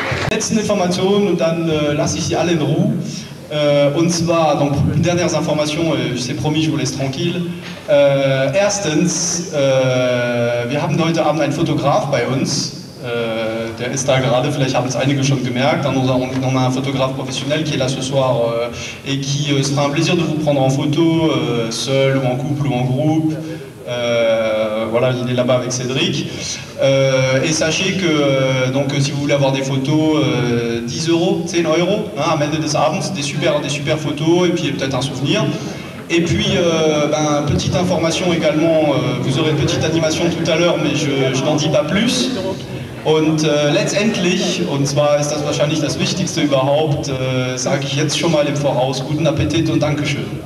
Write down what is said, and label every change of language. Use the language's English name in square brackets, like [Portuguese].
[German] Letzte Information und dann lasse ich Sie alle in Ruhe. Und zwar, [French] donc, dernières informations, c'est promis, je vous laisse tranquille. [German] Erstens, wir haben heute Abend einen Fotograf bei uns, der ist da gerade, vielleicht haben es einige schon gemerkt, [French] on a un photographe professionnel qui est là ce soir et qui sera un plaisir de vous prendre en photo, seul ou en couple ou en groupe. Voilà, il est là-bas avec Cédric. Et sachez que donc, si vous voulez avoir des photos, 10 €, 10 €, hein, [German] am Ende des Abends, [French] des super photos et puis peut-être un souvenir. Et puis, petite information également, vous aurez une petite animation tout à l'heure, mais je n'en dis pas plus. [German] Und letztendlich, und zwar ist das wahrscheinlich das Wichtigste überhaupt, sage ich jetzt schon mal im Voraus, guten Appetit und Dankeschön.